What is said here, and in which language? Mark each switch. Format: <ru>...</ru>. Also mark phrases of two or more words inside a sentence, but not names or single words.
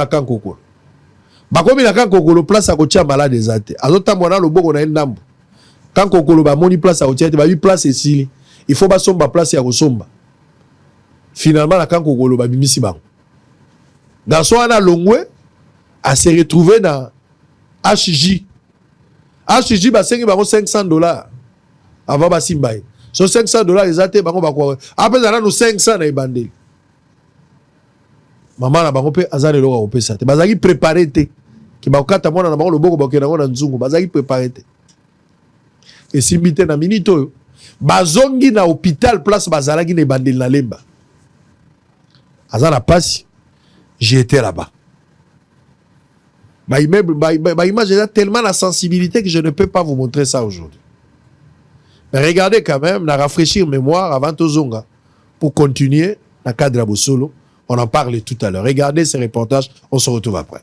<ln>kankokolo bakomi na kankokolo place akotia malade eza te azotambola na loboko na ye ndambo kankokolo bamoni place akotia te babi place esili</ln> <fr>il faut</fr> <ln>basomba place ya kosomba finalement na kankokolo babimisi bango garçon wana alongwe a</ln> <fr>se retrouvé dans HJ</fr> <ln>basengi bango $500 avant basimba ye so $500 ezate bango bakwa apeza nanu 500 na ebandeli mama na bango pe azali loka kopesa te bazaki préparé te ki bakata mwana na bango loboko bakena ngo na nzungu bazaki préparé te esimbi te na minute oyo bazongi na hôpital place bazalaki na ebandeli na lemba azana pasi</ln> <fr>j'ai été là-bas. Ma image est tellement la sensibilité que je ne peux pas vous montrer ça aujourd'hui. Mais regardez quand même, na rafraîchir mémoire avant Tozonga pour continuer dans le cadre de Solo. On en parle tout à l'heure. Regardez ces reportages, on se retrouve après.</fr>